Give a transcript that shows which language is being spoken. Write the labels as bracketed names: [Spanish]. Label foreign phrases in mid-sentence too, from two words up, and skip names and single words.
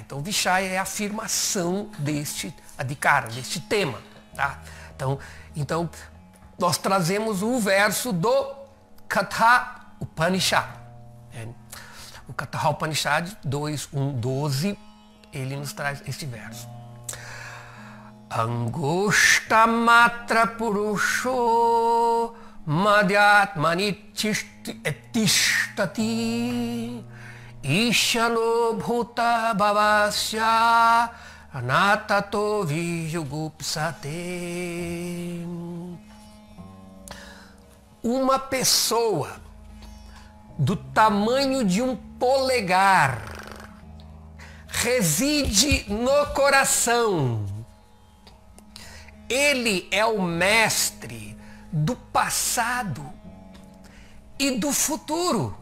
[Portuguese] Então Vishaya é a afirmação deste Adhikara, deste tema, tá? Então nós trazemos o verso do Katha Upanishad. O Katha Upanishad 2.1.12, ele nos traz este verso. [Sanskrit] Angushta matra purusho madhyatmani tishtati Ishano bhuta bhavasya anatato vijugupsate. [Portuguese] Uma pessoa do tamanho de um polegar reside no coração. Ele é o mestre do passado e do futuro.